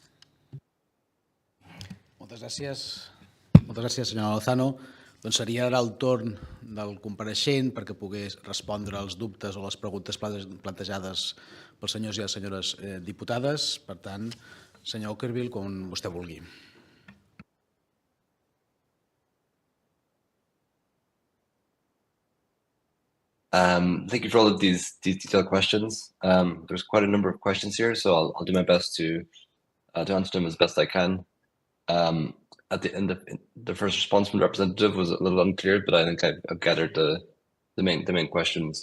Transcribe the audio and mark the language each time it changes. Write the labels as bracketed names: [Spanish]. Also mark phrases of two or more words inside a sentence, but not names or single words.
[Catalan] Moltes gràcies, senyora Lozano. Doncs seria ara el torn del compareixent perquè pogués respondre als dubtes o les preguntes plantejades pels senyors i les senyores diputades. Per tant, senyor Ockerville, quan vostè vulgui. [English] Thank you for all of these detailed questions. There's quite a number of questions here, so I'll do my best to answer them as best I can. At the end, the first response from the representative was a little unclear, but I think I've gathered the main questions.